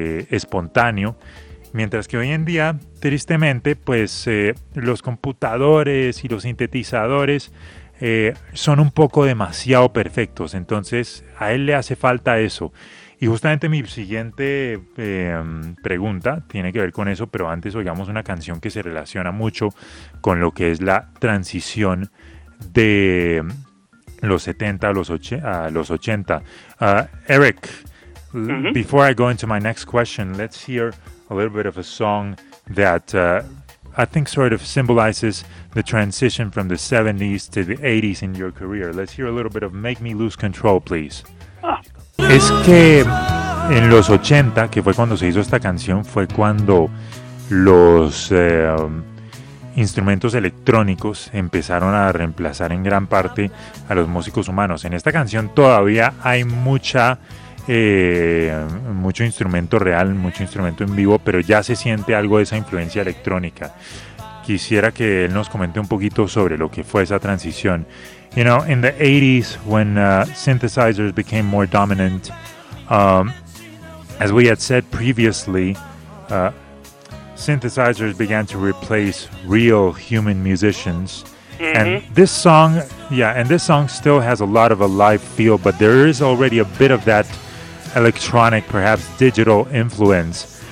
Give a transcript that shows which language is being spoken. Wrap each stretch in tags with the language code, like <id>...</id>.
<es>espontáneo, mientras que hoy en día, tristemente, pues los computadores y los sintetizadores son un poco demasiado perfectos, entonces a él le hace falta eso. Y justamente mi siguiente pregunta tiene que ver con eso, pero antes oigamos una canción que se relaciona mucho con lo que es la transición de los 70 a los 80.</es> <en>Eric, before I go into my next question, let's hear a little bit of a song that I think sort of symbolizes the transition from the 70s to the 80s in your career. Let's hear a little bit of Make Me Lose Control, please. Ah.</en> <es>Es que en los 80, que fue cuando se hizo esta canción, fue cuando los instrumentos electrónicos empezaron a reemplazar en gran parte a los músicos humanos. En esta canción todavía hay mucho instrumento real, mucho instrumento en vivo, pero ya se siente algo de esa influencia electrónica. Quisiera que él nos comente un poquito sobre lo que fue esa transición</es> <en>You know, in the 80s, when synthesizers became more dominant, as we had said previously, synthesizers began to replace real human musicians. Mm-hmm. And this song, yeah, and this song still has a lot of a live feel, but there is already a bit of that electronic, perhaps digital influence.</en>